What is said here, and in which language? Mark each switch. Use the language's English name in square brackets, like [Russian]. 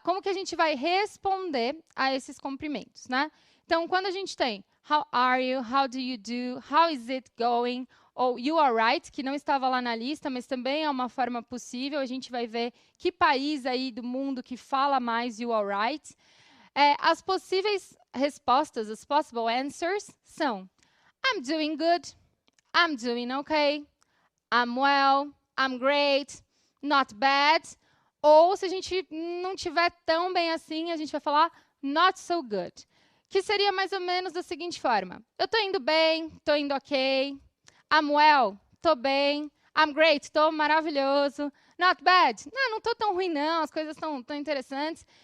[Portuguese] Como que a gente vai responder a esses cumprimentos, né? Então, quando a gente tem [English] how are you, how do you do, how is it going, [Portuguese] ou [English] you are right, [Portuguese] que não estava lá na lista, mas também é uma forma possível. A gente vai ver que país aí do mundo que fala mais [English] you are right. [Portuguese] As possíveis respostas, [English] as possible answers, [Portuguese] são [English] I'm doing good, I'm doing okay, I'm well, I'm great, not bad. [Portuguese] Ou, se a gente não estiver tão bem assim, a gente vai falar [English] not so good. [Portuguese] Que seria mais ou menos da seguinte forma. Eu estou indo bem, estou indo ok. [English] I'm well, [Portuguese] estou bem. [English] I'm great, [Portuguese] estou maravilhoso. [English] Not bad, [Portuguese] não estou tão ruim não, as coisas estão tão interessantes.